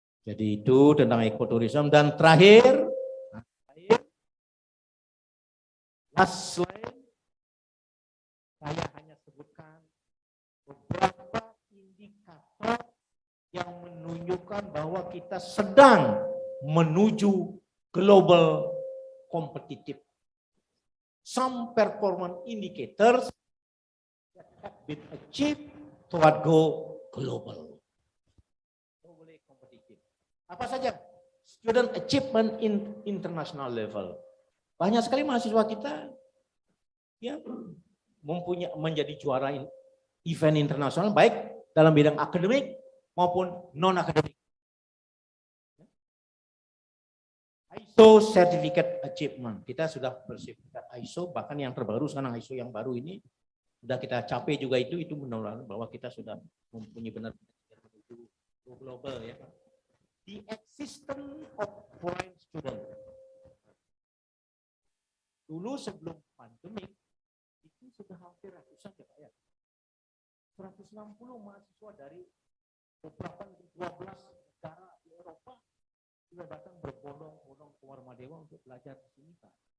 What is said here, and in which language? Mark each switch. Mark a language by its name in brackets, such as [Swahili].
[Indonesian] Jadi itu tentang ekoturism. Dan terakhir [English] last slide, [Indonesian] saya hanya sebutkan beberapa indikator yang menunjukkan bahwa kita sedang menuju global [English] competitive. Some performance indicators that have been achieved toward go global. Globally competitive. [Indonesian] Apa saja? [English] Student achievement in international level. [Indonesian] Banyak sekali mahasiswa kita ya menjadi juara event internasional baik dalam bidang akademik maupun non akademik. [English] ISO Certificate Achievement, [Indonesian] kita sudah bersertifikat ISO, bahkan yang terbaru sekarang ISO yang baru ini sudah kita capai juga itu menunjukkan bahwa kita sudah mempunyai benar-benar menuju global ya. [English] The existence of foreign student. [Indonesian] Dulu sebelum pandemi itu sudah hampir ratusan ya Pak ya. 160 mahasiswa dari beberapa 12 negara di Eropa sudah datang berbondong-bondong ke Warmadewa untuk belajar di sini Pak.